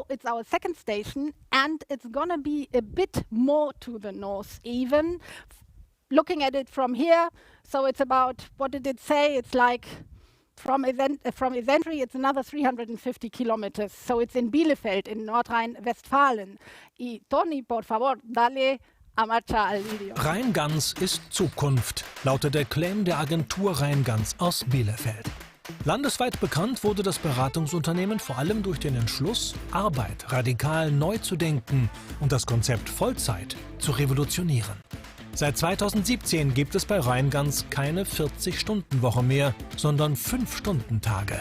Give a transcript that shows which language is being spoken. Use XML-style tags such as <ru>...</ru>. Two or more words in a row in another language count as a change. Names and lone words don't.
<en>It's our second station, and it's going to be a bit more to the north even. Looking at it from here, so it's about, what did it say? It's like from esentri, it's another 350 kilometers. So it's in Bielefeld in Nordrhein-Westfalen.</en> <es>Y Tony, por favor, dale a marcha al video.</es> <de>Rheingans ist Zukunft, lautet der Claim der Agentur Rheingans aus Bielefeld. Landesweit bekannt wurde das Beratungsunternehmen vor allem durch den Entschluss, Arbeit radikal neu zu denken und das Konzept Vollzeit zu revolutionieren. Seit 2017 gibt es bei Rheingans keine 40-Stunden-Woche mehr, sondern 5-Stunden-Tage.</de>